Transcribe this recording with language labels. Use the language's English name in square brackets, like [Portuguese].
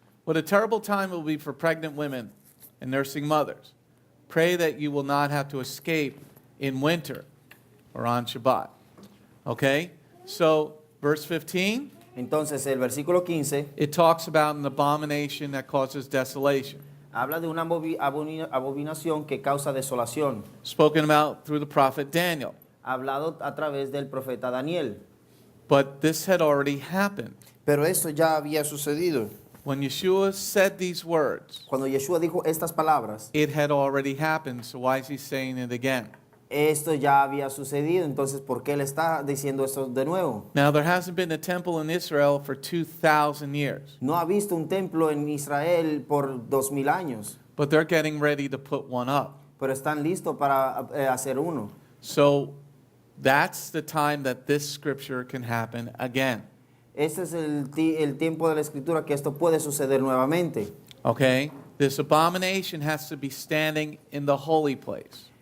[English] What a terrible time it will be for pregnant women and nursing mothers. Pray that you will not have to escape in winter or on Shabbat. Okay? So, verse 15, [Spanish] Entonces el versículo 15 [English] it talks about an abomination that causes desolation. [Spanish] habla de una abominación que causa desolación, [English] Spoken about through the prophet Daniel. [Spanish] hablado a través del profeta Daniel. [English] But this had already happened. [Spanish] Pero esto ya había sucedido. [English] When Yeshua said these words, [Spanish] Cuando Yeshua dijo estas palabras, [English] it had already happened, so why is he saying it again? [Spanish] esto ya había sucedido, entonces ¿por qué le está diciendo esto de nuevo? [English] Now, there hasn't been a temple in Israel for 2,000 years, [Spanish] No ha visto un templo en Israel por 2000 años, [English] but they're getting ready to put one up. [Spanish] pero están listos para hacer uno. [English] So, that's the time that this scripture can happen again. [Spanish] Este es el tiempo de la escritura que esto puede suceder nuevamente. [English] Okay? This abomination has to be standing in the holy place.